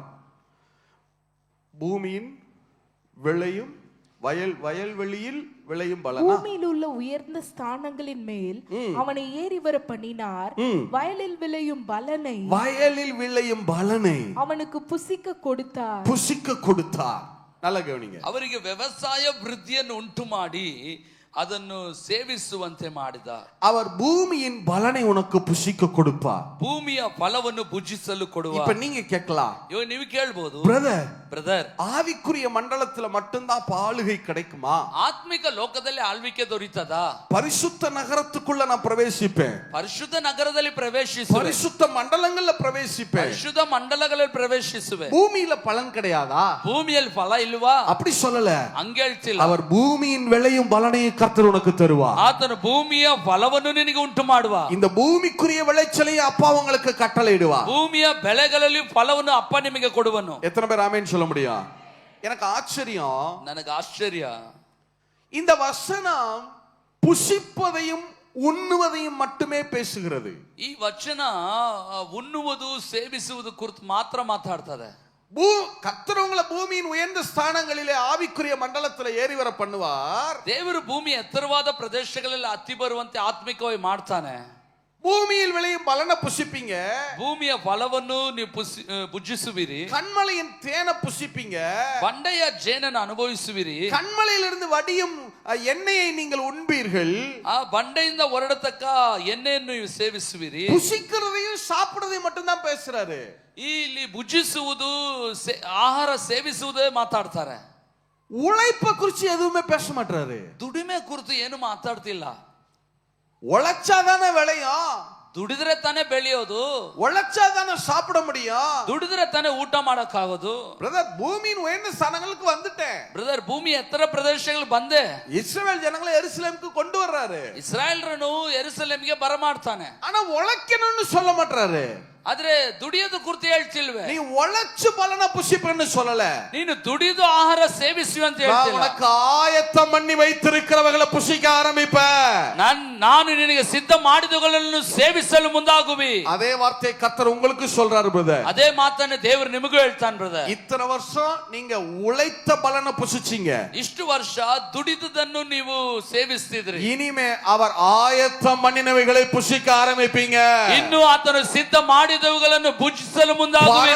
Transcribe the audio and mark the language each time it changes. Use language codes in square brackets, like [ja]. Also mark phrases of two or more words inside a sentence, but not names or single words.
[ta] பூமியின் விளையும் வயல்வெளியில் விளையும் பலனா, பூமியில் உள்ள உயர்ந்த ஸ்தானங்களின் மேல் அவனை ஏறி வர பண்ணினார். வயலில் விளையும் பலனை அவனுக்கு புசிக்க கொடுத்தார். நல்ல கவனிங்க. [kn] ಅವರಿಗೆ ವ್ಯವಸಾಯ ವೃದ್ಧಿಯನ್ನು ಉಂಟು ಮಾಡಿ ಅದನ್ನು ಸೇವಿಸುವಂತೆ ಮಾಡಿದ. [ta] அவர் பூமியின் பலனை உனக்கு புசிக்க கொடுப்பார். [kn] ಭೂಮಿಯ ಫಲವನ್ನು ಭುಜಿಸಲು ಕೊಡುವ. [ta] இப்ப நீங்க கேட்கலாம், [kn] ನೀವು ಕೇಳಬಹುದು, [ta] பிரதர் ஆவிக்குரிய மண்டலத்துல மட்டும்தான் ஆளுகை கிடைக்குமா? [kn] ಆತ್ಮಿಕ ಲೋಕದಲ್ಲಿ ಆಳ್ವಿಕೆ ದೊರೀತದಾ? [ta] பரிசுத்த நகரத்துக்குள்ள நான் பிரவேசிப்பேன், [kn] ಪರಿಶುದ್ಧ ನಗರದಲ್ಲಿ ಪ್ರವೇಶಿಸುವೆ, [ta] பரிசுத்த மண்டலங்கள்ல பிரவேசிப்பேன், [kn] ಪರಿಶುದ್ಧ ಮಂಡಲಗಳಲ್ಲಿ ಪ್ರವೇಶಿಸುವೆ. [ta] பூமியில பலன் கிடையாதா? [kn] ಭೂಮಿಯಲ್ಲಿ ಫಲ ಇಲ್ವಾ? [ta] அப்படி சொல்லல, [kn] ಹಂಗೆ ಹೇಳ್ತಿಲ್ಲ. [ta] அவர் பூமியின் விளையும் பலனை கர்த்தர் உனக்கு தருவார். [kn] ಆತನು ಭೂಮಿಯ ಫಲವನ್ನು ನಿನಗೆ ಉಂಟು ಮಾಡುವ. [ta] இந்த பூமிக்குரிய விளைச்சலை அப்பா உங்களுக்கு கட்டளையிடுவார். [kn] ಭೂಮಿಯ ಬೆಳೆಗಳಲ್ಲಿ ಫಲವನ್ನು ಅಪ್ಪ ನಿಮಗೆ ಕೊಡುವನು. [ta] எத்தனை பேர் ஆமென் சொல்ல முடியும்? எனக்கு ஆச்சரியம், [kn] ನನಗೆ ಆಶ್ಚರ್ಯ, [ta] இந்த வசனம் புசிப்பதையும் உண்ணுவதையும் மட்டுமே பேசுகிறது. [kn] ಈ ವಚನ ಉಣ್ಣುವುದು ಸೇವಿಸುವುದು ಕುರಿತು ಮಾತ್ರ ಮಾತಾಡ್ತದೆ. [ta] கர்த்தர் உங்களை பூமியின் உயர்ந்த ஸ்தானங்களிலே ஆவிக்குரிய மண்டலத்துல ஏறி வர பண்ணுவார். [kn] ದೇವರು ಭೂಮಿಯ ಎತ್ತರವಾದ ಪ್ರದೇಶಗಳಲ್ಲಿ ಹತ್ತಿ ಬರುವಂತೆ ಆತ್ಮಿಕವಾಗಿ ಮಾಡ್ತಾನೆ. [ta] பூமியில் விளையும் பலனை புசிப்பீங்க, [kn] ಭೂಮಿಯ ಫಲವನ್ನು ನೀವು ಭುಜಿಸುವಿರಿ. [ta] கண்மலையின் தேனை புசிப்பீங்க, [kn] ಬಂಡೆಯ ಜೇನನ್ನು ಅನುಭವಿಸುವಿರಿ. [ta] கண்மலையிலிருந்து வடியும் எண்ணெயை நீங்கள் உண்பீர்கள். [kn] ಆ ಬಂಡೆಯಿಂದ ಹೊರಡತಕ್ಕ ಎಣ್ಣೆಯನ್ನು ನೀವು ಸೇವಿಸುವಿರಿ. [ta] புசிக்கிறதையும் சாப்பிடுறதையும் மட்டும்தான் பேசுறாரு. [kn] ಇಲ್ಲಿ ಭುಜಿಸುವುದು ಆಹಾರ ಸೇವಿಸುವುದೇ ಮಾತಾಡ್ತಾರೆ. [ta] உழைப்ப குறிச்சு எதுவுமே பேச மாட்டாரு. [kn] ದುಡಿಮೆ ಕುರಿತು ಏನು ಮಾತಾಡ್ತಿಲ್ಲ. [ta] உழைச்சாதானே விளையும், [kn] ದುಡಿದ್ರೆ ತಾನೇ ಬೆಳೆಯೋದು, [ta] உழைச்சாதானே சாப்பிட முடியும், [kn] ದುಡಿದ್ರೆ ತಾನೇ ಊಟ ಮಾಡಕ್ಕಾಗೋದು. [ta] பிரதர் பூமியின் உயர்ந்த ஸ்தானங்களுக்கு வந்துட்டேன். [kn] ಬ್ರದರ್, ಭೂಮಿ ಎತ್ತರ ಪ್ರದೇಶಗಳು ಬಂದೆ. [ta] இஸ்ரவேல் ஜனங்களை எருசலேமுக்கு கொண்டு வர்றாரு. [kn] ಇಸ್ರಾಯೇಲ್ರನ್ನು ಯೆರೂಸಲೇಮಿಗೆ ಬರಮಾಡ್ತಾನೆ. [ta] ஆனா உழைக்கணும்னு சொல்ல மாட்டாரு. [kn] ಆದ್ರೆ ದುಡಿಯೋದು ಕುರಿತು ಹೇಳ್ತಿಲ್ವೇ? [ta] நீ உழைச்சு பலனை புசிப்பேன்னு சொல்லல, [kn] ನೀನು ದುಡಿದು ಆಹಾರ ಸೇವಿಸು ಅಂತ ಹೇಳ್ತಿಲ್ಲ. [ta] உனக்கு ஆயத்தம் பண்ணி வைத்திருக்கிறவர்களை புசிக்க ஆரம்பிப்ப. [kn] ನಾನು ನಿನಗೆ ಸಿದ್ಧ ಮಾಡಿದವುಗಳನ್ನು ಸೇವಿಸಲು ಮುಂದಾಗುವಿ. [ta] அதே வார்த்தை கர்த்தர் உங்களுக்கு சொல்றாரு பிரதர். [kn] ಅದೇ ಮಾತನ್ನ ದೇವರು ನಿಮಗೂ ಹೇಳ್ತಾನೆ ಬ್ರದರ್. [ta] இத்தனை வருஷம் நீங்க உழைத்த பலனை புசிச்சீங்க, [kn] ಇಷ್ಟು ವರ್ಷ ದುಡಿದುದನ್ನು ನೀವು ಸೇವಿಸ್ತಿದ್ರಿ. [ta] இனிமே அவர் ஆயத்தம் பண்ணினவைகளை புசிக்க ஆரம்பிப்பீங்க. [kn] ಇನ್ನು ಆತನು ಸಿದ್ಧ ಮಾಡಿದವುಗಳನ್ನು ಭುಜಿಸಲು ಮುಂದಾಗುವಿರಿ.